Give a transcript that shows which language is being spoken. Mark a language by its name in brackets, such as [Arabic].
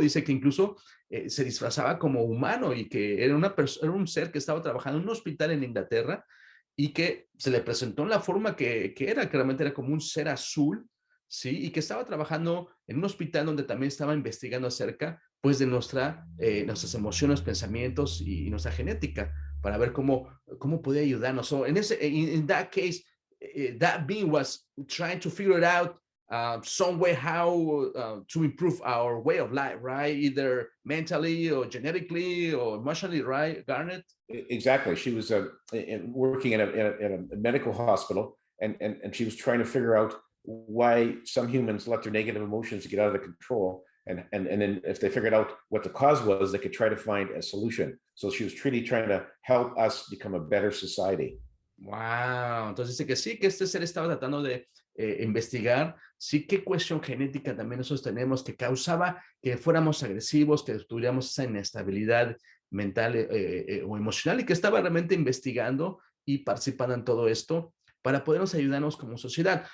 [Spanish] Dice que incluso se disfrazaba como humano, y que era un ser que estaba trabajando en un hospital en Inglaterra, y que se le presentó en la forma que era, que realmente era como un ser azul, ¿sí? Y que estaba trabajando en un hospital donde también estaba investigando acerca, pues, de nuestras emociones, pensamientos y nuestra genética, para ver cómo podía ayudarnos. [English] So in that case, that being was trying to figure it out some way how to improve our way of life, right? Either mentally or genetically or emotionally, right, Garnet? Exactly. She was working in a medical hospital, and she was trying to figure out why some humans let their negative emotions get out of control. And then if they figured out what the cause was, they could try to find a solution. So she was really trying to help us become a better society. [Spanish] Wow, entonces dice que sí, que este ser estaba tratando de investigar, sí, qué cuestión genética también nosotros tenemos que causaba que fuéramos agresivos, que tuviéramos esa inestabilidad mental o emocional y que estaba realmente investigando y participando en todo esto para podernos ayudarnos como sociedad.